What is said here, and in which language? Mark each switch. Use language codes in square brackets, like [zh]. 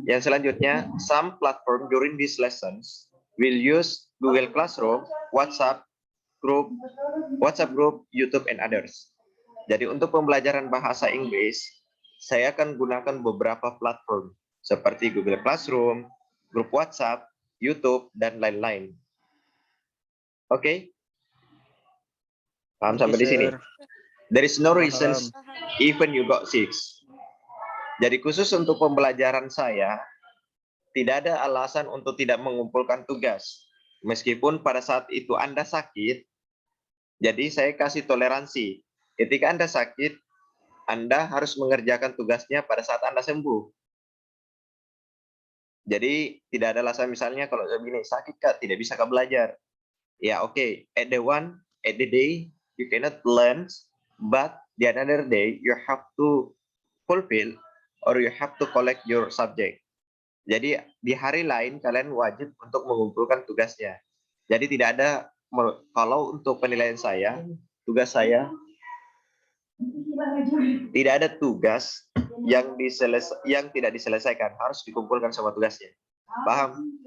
[id] Yang selanjutnya, [en] some platform during these lessons will use Google Classroom, WhatsApp group, YouTube, and others. [id] Jadi untuk pembelajaran bahasa Inggris, saya akan gunakan beberapa platform seperti Google Classroom, grup WhatsApp, YouTube, dan lain-lain. Oke? Paham sampai di sini? [en] Sir. There is no reason [id] Paham. [en] even you got 6. [id] Jadi khusus untuk pembelajaran saya, tidak ada alasan untuk tidak mengumpulkan tugas. Meskipun pada saat itu Anda sakit, jadi saya kasih toleransi. Ketika Anda sakit, Anda harus mengerjakan tugasnya pada saat Anda sembuh. Jadi tidak ada alasan misalnya kalau begini, sakit Kak, tidak bisa Kak belajar. [en] Ya oke, at the day, you cannot learn, but the another day, you have to fulfill or you have to collect your subject. [id] Jadi di hari lain kalian wajib untuk mengumpulkan tugasnya. Jadi tidak ada, kalau untuk penilaian saya, tugas saya tidak ada tugas yang tidak diselesaikan, harus dikumpulkan semua tugasnya. Paham?